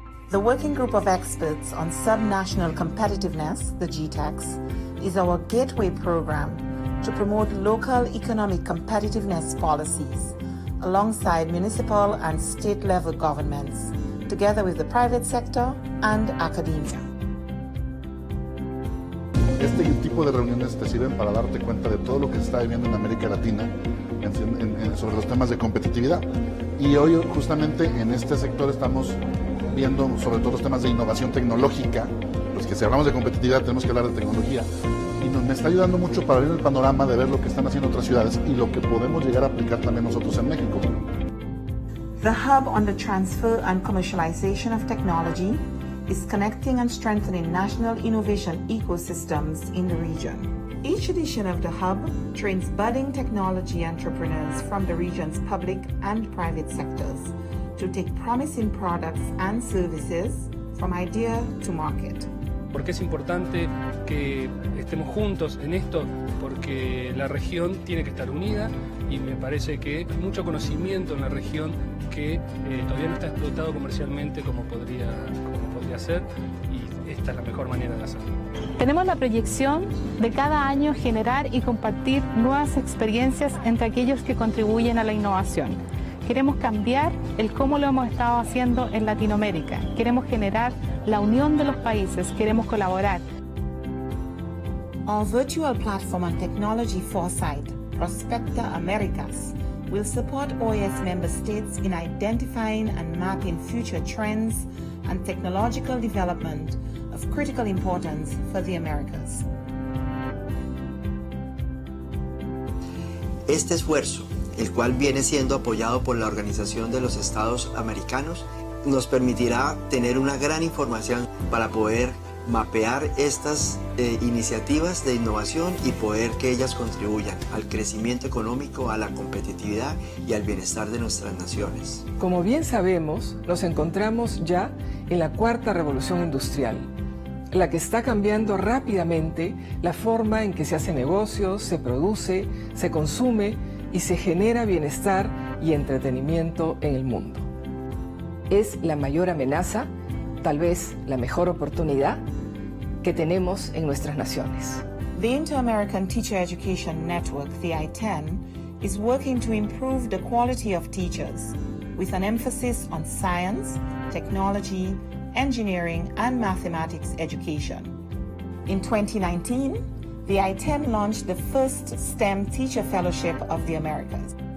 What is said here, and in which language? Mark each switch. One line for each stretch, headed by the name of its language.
English: The Working Group of Experts on Subnational Competitiveness, the GTEX, is our gateway program to promote local economic competitiveness policies alongside municipal and state-level governments, together with the private sector and academia.
Spanish: Este tipo de reuniones te sirven para darte cuenta de todo lo que se está viviendo en América Latina sobre los temas de competitividad. Y hoy justamente en este sector estamos viendo sobre todo los temas de innovación tecnológica. Los que si hablamos de competitividad tenemos que hablar de tecnología. Y me está ayudando mucho para ver el panorama de ver lo que están haciendo otras ciudades y lo que podemos llegar a aplicar también nosotros en México.
English: The Hub on the Transfer and Commercialization of Technology is connecting and strengthening national innovation ecosystems in the region. Each edition of the Hub trains budding technology entrepreneurs from the region's public and private sectors to take promising products and services from idea to market.
Spanish: ¿Por qué es importante que estemos juntos en esto? Porque la región tiene que estar unida y me parece que hay mucho conocimiento en la región que todavía no está explotado comercialmente como podría ser, y esta es la mejor manera de hacerlo. Tenemos la proyección de cada año generar y compartir nuevas experiencias entre aquellos que contribuyen a la innovación. Queremos cambiar el cómo lo hemos estado haciendo en Latinoamérica. Queremos generar la unión de los países, queremos colaborar.
English: Our virtual platform and technology foresight, Prospecta Americas, will support OAS member states in identifying and mapping future trends and technological development of critical importance for the Americas.
Spanish: Este esfuerzo, el cual viene siendo apoyado por la Organización de los Estados Americanos, nos permitirá tener una gran información para poder mapear estas iniciativas de innovación y poder que ellas contribuyan al crecimiento económico, a la competitividad y al bienestar de nuestras naciones. Como bien sabemos, nos encontramos ya en la cuarta revolución industrial, la que está cambiando rápidamente la forma en que se hace negocios, se produce, se consume y se genera bienestar y entretenimiento en el mundo. Es la mayor amenaza, tal vez la mejor oportunidad que tenemos en nuestras naciones.
English: The Inter-American Teacher Education Network, the I-10, is working to improve the quality of teachers with an emphasis on science, technology, engineering, and mathematics education. In 2019, the I-10 launched the first STEM Teacher Fellowship of the Americas.